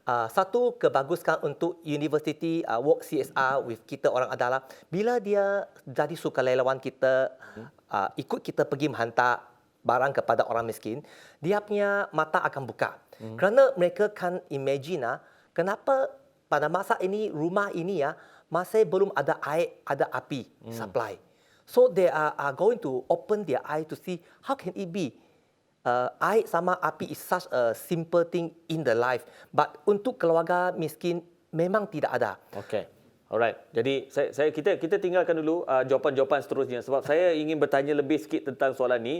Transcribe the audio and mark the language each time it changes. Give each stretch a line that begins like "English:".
Malay: Satu kebagusan untuk
English: university work CSR with
Malay: kita orang adalah bila dia jadi sukarelawan kita ikut kita pergi menghantar barang kepada orang miskin, dia punya mata akan buka. Kerana mereka kan imagine kenapa pada masa ini rumah ini masih belum ada air, ada api supply.
English: So they are going to open their eye to see how can it be.
Malay: Air sama api
English: is such a simple thing in the life.
Malay: But untuk keluarga miskin memang tidak ada. Okey. Alright. Jadi kita tinggalkan dulu jawapan-jawapan seterusnya sebab saya ingin bertanya lebih sikit tentang soalan ni.